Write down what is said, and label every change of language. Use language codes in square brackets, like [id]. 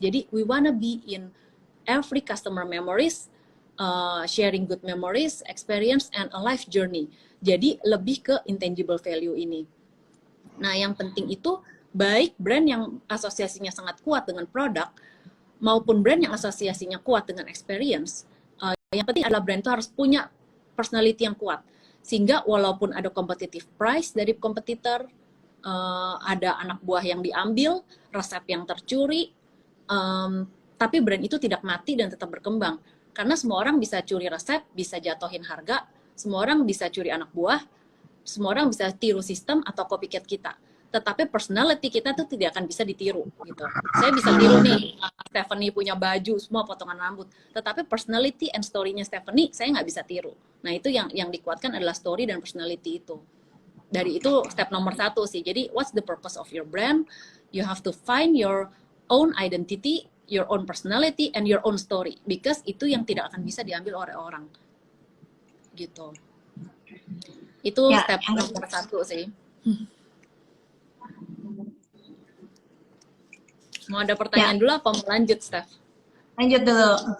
[id] Jadi [en] we wanna be in every customer memories, sharing good memories, experience, and a life journey. [id] Jadi lebih ke intangible value ini. Nah yang penting itu baik brand yang asosiasinya sangat kuat dengan produk maupun brand yang asosiasinya kuat dengan experience. Yang penting adalah brand itu harus punya personality yang kuat. Sehingga walaupun ada competitive price dari kompetitor, ada anak buah yang diambil, resep yang tercuri, tapi brand itu tidak mati dan tetap berkembang. Karena semua orang bisa curi resep, bisa jatuhin harga, semua orang bisa curi anak buah, semua orang bisa tiru sistem atau copycat kita. Tetapi personality kita tuh tidak akan bisa ditiru gitu. Saya bisa tiru nih, Stephanie punya baju, semua potongan rambut. Tetapi personality and story-nya Stephanie, saya nggak bisa tiru. Nah itu yang dikuatkan adalah story dan personality itu. Dari itu step nomor 1 sih. Jadi [en] what's the purpose of your brand? You have to find your own identity, your own personality, and your own story. Because [id] itu yang tidak akan bisa diambil oleh orang. Gitu. Itu Ya, step nomor 1 sih. Mau ada pertanyaan dulu apa mau lanjut, Steph? Lanjut dulu.